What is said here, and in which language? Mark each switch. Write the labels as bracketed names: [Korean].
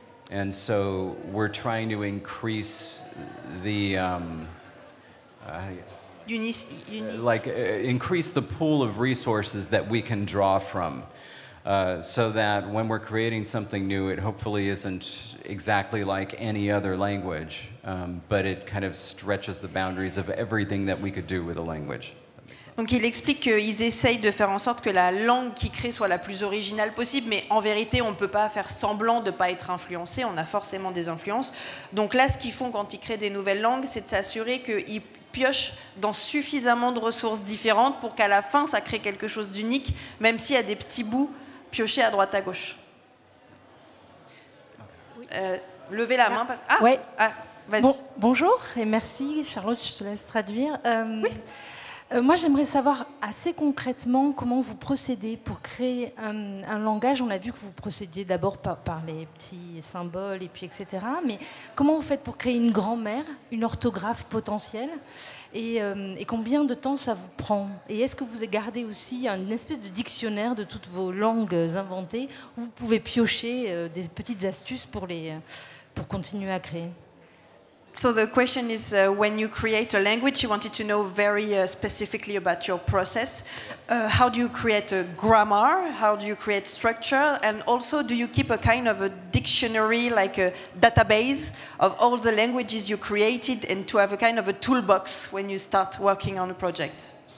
[English] And so we're trying to increase the, increase the pool of resources that we can draw from. So that when we're creating something new, it hopefully isn't exactly like any other language, but it kind of stretches the boundaries of everything that we could do with a language. [French] Donc il explique qu'ils essayent de faire en sorte que la langue qu'ils créent soit la plus originale possible, mais en vérité on ne peut pas faire semblant de ne pas être influencé, on a forcément des influences. Donc là ce qu'ils font quand ils créent des nouvelles langues, c'est de s'assurer qu'ils piochent dans suffisamment de ressources différentes pour qu'à la fin ça crée quelque chose d'unique, même s'il y a des petits bouts piocher à droite à gauche. Levez la main. Ouais. Vas-y. Bonjour et merci. Charlotte, je te laisse traduire. Oui. Moi, j'aimerais savoir assez concrètement comment vous procédez pour créer un langage. On a vu que vous procédiez d'abord par les petits symboles et puis etc. Mais comment vous faites pour créer une grammaire, une orthographe potentielle et combien de temps ça vous prend? Et est-ce que vous gardez aussi une espèce de dictionnaire de toutes vos langues inventées où vous pouvez piocher des petites astuces pour continuer à créer? [English] So the question is, when you create a language, you wanted to know very specifically about your process. How do you create a grammar? How do you create structure? And also, do you keep a kind of a dictionary, like a database of all the languages you created, and to have a kind of a toolbox when you start working on a project?